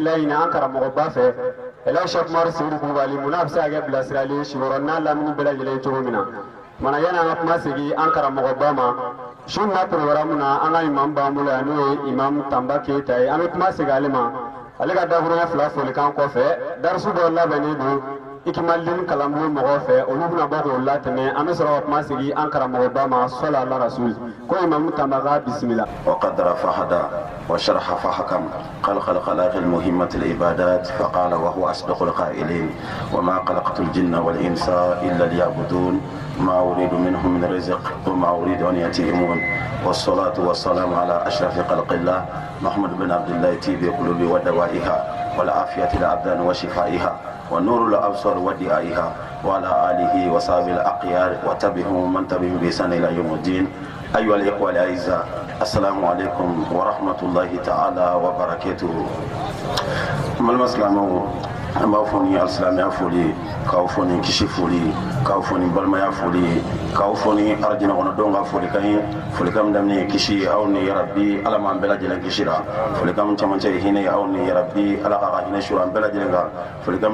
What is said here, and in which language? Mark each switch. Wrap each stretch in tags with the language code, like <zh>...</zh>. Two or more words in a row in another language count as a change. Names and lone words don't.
<bm>laɲini an karamɔgɔba fɛ Elhaji Sɛki Umaru Seyidu Kulubali mun n'a bɛ se ka kɛ bilasirali ye Sikɔrɔni n'a lamini bɛɛ lajɛlen cogo min na mana yanni an ka kuma segin an karamɔgɔba ma su in na programme na an ka imam b'an bolo yan n'o ye imam Tanba Keyita ye an bɛ kuma segin ale ma ale ka dakuruɲɛ 2 folikan kɔfɛ darisu dɔ labɛnnen don ikimalin kalamu mɔgɔ fɛ olu bɛna bɔ k'o latɛmɛ an bɛ sɔrɔ ka kuma sigi an karamɔgɔba ma sɔla ala rasul ko imamu tamaga bisimila.</bm> <ar>وقدر فهدى وشرح فحكم خلق الخلائق المهمة العبادات فقال وهو أصدق القائلين وما خلقت الجن والإنس إلا ليعبدون ما أريد منهم من رزق وما أريد أن يطعمون والصلاة والسلام على أشرف خلق الله محمد بن عبد الله طيب القلوب ودوائها والعافية الأبدان وشفائها ونور الأبصار ودعائها وعلى آله وصحبه الأخيار وتبعهم من تبعهم بإحسان إلى يوم الدين. أيها الإخوة الأعزاء السلام عليكم ورحمة الله تعالى وبركاته.</ar> <bm>an b'a fɔ ni alisilamɛya foli k'aw fɔ ni kisi foli k'aw fɔ ni balimaya foli k'aw fɔ ni arajinɛ kɔnɔdenw ka folikan ye folikan min daminɛ kisi aw ni yarabi ala m'an bɛɛ lajɛlen kisira folikan min camancɛ ye hinɛ ye aw ni yarabi ala k'a ka hinɛ suru an bɛɛ lajɛlen kan folikan</bm>